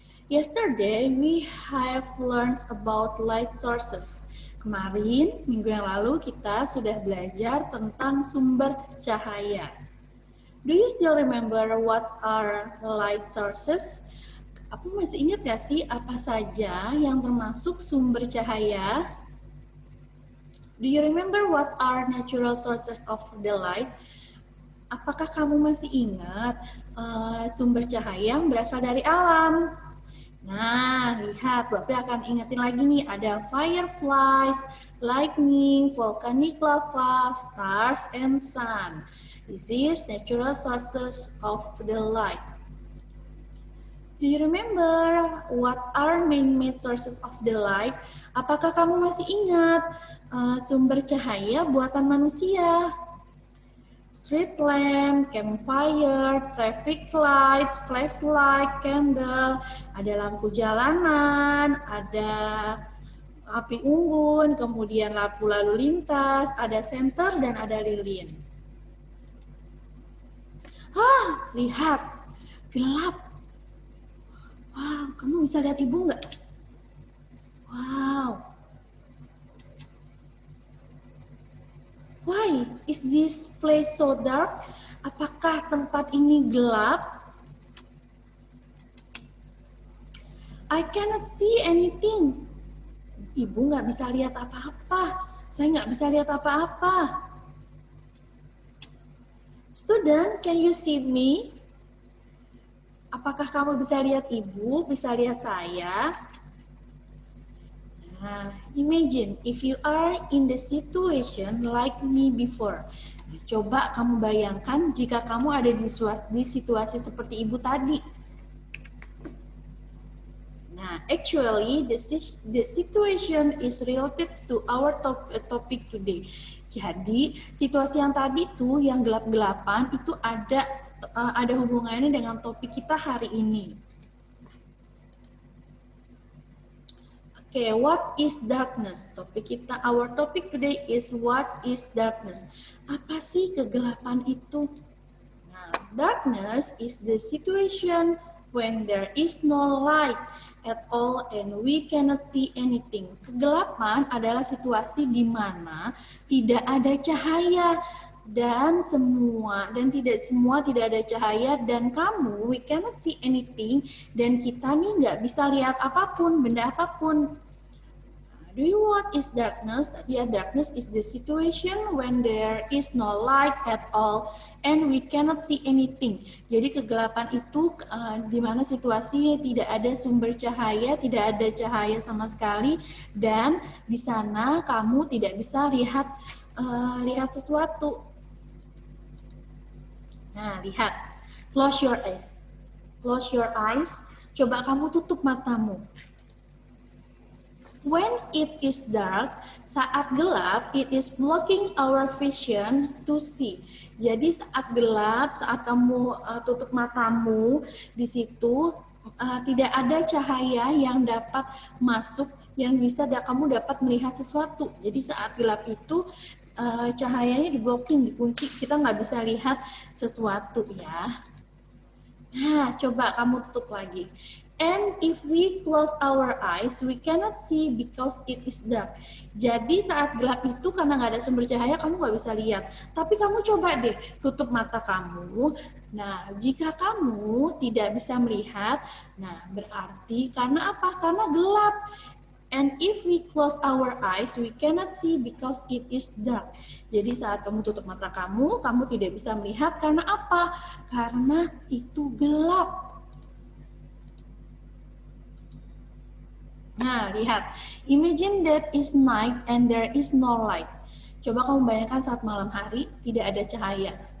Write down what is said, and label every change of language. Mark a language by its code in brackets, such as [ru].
[en] Yesterday, we have learned about light sources. [id] Kemarin, minggu yang lalu, kita sudah belajar tentang sumber cahaya. [en] Do you still remember what are light sources? [id] Aku masih ingat gak sih apa saja yang termasuk sumber cahaya? [en] Do you remember what are natural sources of the light? [id] Apakah kamu masih ingat sumber cahaya yang berasal dari alam? Nah, lihat, Bapak akan ingetin lagi nih, ada [en] fireflies, lightning, volcanic lava, stars, and sun. This is natural sources of the light. Do you remember what are man-made sources of the light? [id] Apakah kamu masih ingat sumber cahaya buatan manusia? [en] Street lamp, campfire, traffic lights, flashlight, candle, [id] ada lampu jalanan, ada api unggun, kemudian lampu lalu lintas, ada senter dan ada lilin. Lihat, gelap. Wow, kamu bisa lihat Ibu nggak? Wow. [en] Why is this place so dark? [id] Apakah tempat ini gelap? [en] I cannot see anything. [id] Ibu nggak bisa lihat apa-apa. Saya nggak bisa lihat apa-apa. [en] Student, can you see me? [id] Apakah kamu bisa lihat Ibu, bisa lihat saya? [en] Nah, imagine if you are in the situation like me before. [id] Coba kamu bayangkan jika kamu ada di situasi seperti Ibu tadi. [en] Nah, actually the situation is related to our topic today. [id] Jadi, situasi yang tadi tuh, yang gelap-gelapan, itu ada hubungannya dengan topik kita hari ini. [en] Okay, what is darkness? Our topic today is what is darkness. [id] Apa sih kegelapan itu? [en] Nah, darkness is the situation when there is no light at all and we cannot see anything. [id] Kegelapan adalah situasi di mana tidak ada cahaya dan tidak ada cahaya dan [en] we cannot see anything [id] dan kita nih nggak bisa lihat apapun, benda apapun. [en] Do you know what is darkness? Yeah, darkness is the situation when there is no light at all and we cannot see anything. [id] Jadi kegelapan itu di mana situasi tidak ada sumber cahaya, tidak ada cahaya sama sekali dan di sana kamu tidak bisa lihat sesuatu. Nah, lihat. [en] Close your eyes. Close your eyes. [id] Coba kamu tutup matamu. [en] When it is dark, [id] saat gelap, [en] it is blocking our vision to see. [id] Jadi saat gelap, saat kamu tutup matamu, di situ tidak ada cahaya yang dapat masuk, yang bisa kamu dapat melihat sesuatu. Jadi saat gelap itu cahayanya diblocking, dikunci, kita nggak bisa lihat sesuatu ya. Nah, coba kamu tutup lagi. [en] And if we close our eyes, we cannot see because it is dark. [id] Jadi saat gelap itu karena nggak ada sumber cahaya, kamu nggak bisa lihat. Tapi kamu coba deh tutup mata kamu. Nah, jika kamu tidak bisa melihat, nah berarti karena apa? Karena gelap. [en] And if we close our eyes, we cannot see because it is dark. [id] Jadi saat kamu tutup mata kamu tidak bisa melihat karena apa? Karena itu gelap. Nah, lihat. [en] Imagine that is night and there is no light. [id] Coba kamu bayangkan saat malam hari tidak ada cahaya.